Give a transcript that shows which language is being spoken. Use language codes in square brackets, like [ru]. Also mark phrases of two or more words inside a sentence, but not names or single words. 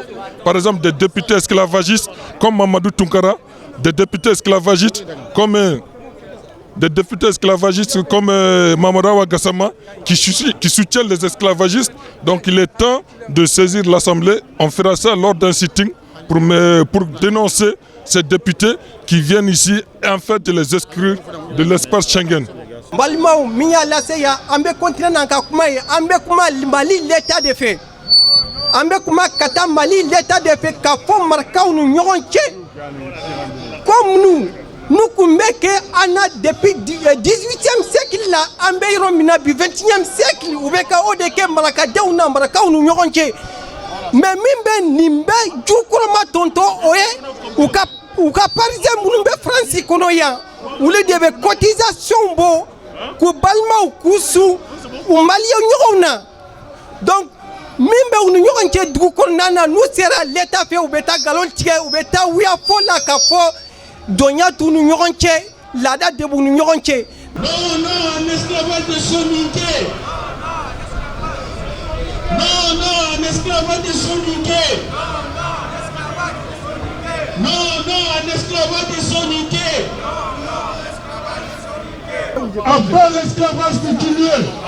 [fr] Par exemple, des députés esclavagistes comme Mamadou Tounkara, des députés esclavagistes comme Mamadawa Gassama qui soutiennent les esclavagistes. Donc il est temps de saisir l'Assemblée. On fera ça lors d'un sitting pour dénoncer ces députés qui viennent ici et en fait de les exclure de l'espace Schengen. [bm] Balimaw min y'a lase yan an bɛ continuer n'an ka kuma ye an bɛ kuma Mali [fr] l'état de fait [bm] an bɛ kuma ka taa Mali [fr] l'état de fait [bm] ka fɔ marakaw ni ɲɔgɔn cɛ [fr] comme nous [bm] kun bɛ kɛ an na [fr] depuis 18e siècle [bm] la an bɛ yɔrɔ min na bi [fr] 21e siècle [bm] u bɛ ka o de kɛ marakadenw na marakaw ni ɲɔgɔn cɛ mais min bɛ nin bɛ jukɔrɔma tɔntɔn o ye u ka parisien minnu bɛ France kɔnɔ yan olu de bɛ cotisation bɔ k'u balimaw k'u su u maliyɛn ɲɔgɔnw na donc min bɛ u ni ɲɔgɔn cɛ dugu kɔnɔna na n'u sera l'état fɛ u bɛ taa nkalon tigɛ u bɛ taa wuya fɔ la ka fɔ dɔnya t'u ni ɲɔgɔn cɛ laada de b'u ni ɲɔgɔn cɛ. [fr] Non, non, un esclavage de soninké. Non, non, un esclavage de soninké. Non, non, un esclavage de soninké. À part l'esclavage coutumier.